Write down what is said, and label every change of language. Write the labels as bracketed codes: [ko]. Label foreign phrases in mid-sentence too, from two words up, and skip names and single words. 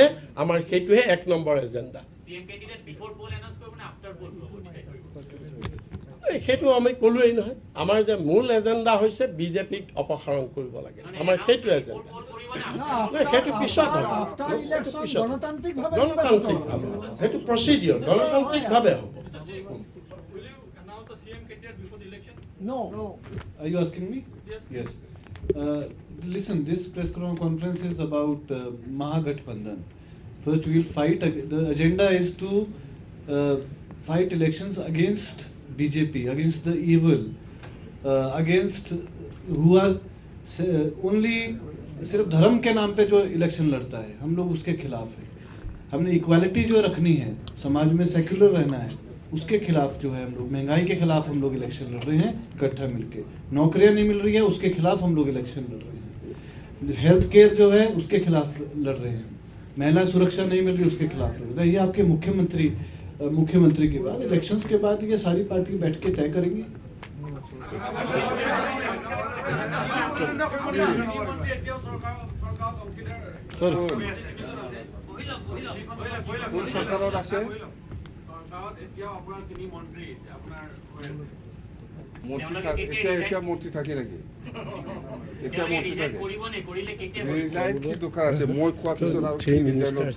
[as] আমাৰ সেইটোহে 1 নম্বৰ এজেণ্ডা। সেইটো আমি ক'লোৱেই নহয়। আমাৰ যে মূল এজেণ্ডা হৈছে বিজেপিক অপসাৰণ কৰিব লাগে। আমাৰ সেইটো এজেণ্ডা। সেইটো পিছত হ'ব, গণতান্ত্ৰিকভাৱে সেইটো প্ৰচিডিঅৰ গণতান্ত্ৰিকভাৱে হ'ব। [en] No. Are you asking me? Yes. Listen, this press conference is about Mahagathbandhan. First, we will fight. The agenda is to fight elections against BJP, against the evil, against who are only [hi] सिर्फ धर्म के नाम पे जो इलेक्शन लड़ता है, हम लोग उसके खिलाफ है। हमने इक्वालिटी जो रखनी है, समाज में सेक्युलर रहना है, उसके खिलाफ जो है हम लोग, महंगाई के खिलाफ हम लोग इलेक्शन लड़ रहे हैं इकट्ठा मिलके। नौकरियां नहीं मिल रही है, उसके खिलाफ हम लोग इलेक्शन लड़ रहे हैं। [en] health care [hi] जो है उसके खिलाफ लड़ रहे हैं। महिला सुरक्षा नहीं मिल रही, उसके खिलाफ लड़ रहे हैं। ये आपके मुख्यमंत्री के बाद, इलेक्शंस के बाद ये सारी पार्टी बैठ के तय करेंगी। [as] কোন চৰকাৰত আছে এতিয়া মন্ত্ৰী থাকে নেকি এতিয়া মন্ত্ৰী থাকে ৰিজাইন কি দৰকাৰ আছে মই কোৱাৰ পিছত আৰু কি ৰিজাইন